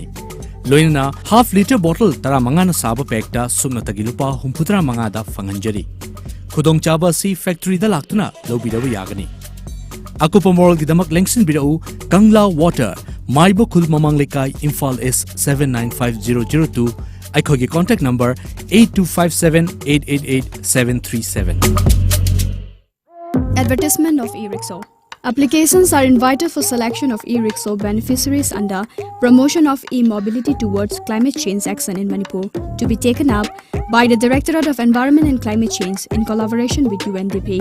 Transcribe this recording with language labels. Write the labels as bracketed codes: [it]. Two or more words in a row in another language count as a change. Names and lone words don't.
[mni] Loina half liter bottle tara mangana saba pekta supna tagi lupa humputra manga da fangan jari. Khudong chaba si factory da laktuna lobidawa yagani. Aku pemorol di damak lengsin bidau Kangla Water, Maibo Khul Mamang Lekai, Imphal S 795002. Aikogi contact number 8257888737. [en] Advertisement of e-rickshaw. Applications are invited for selection of e-rickshaw beneficiaries under Promotion of E-Mobility Towards Climate Change Action in Manipur to be taken up by the Directorate of Environment and Climate Change in collaboration with UNDP.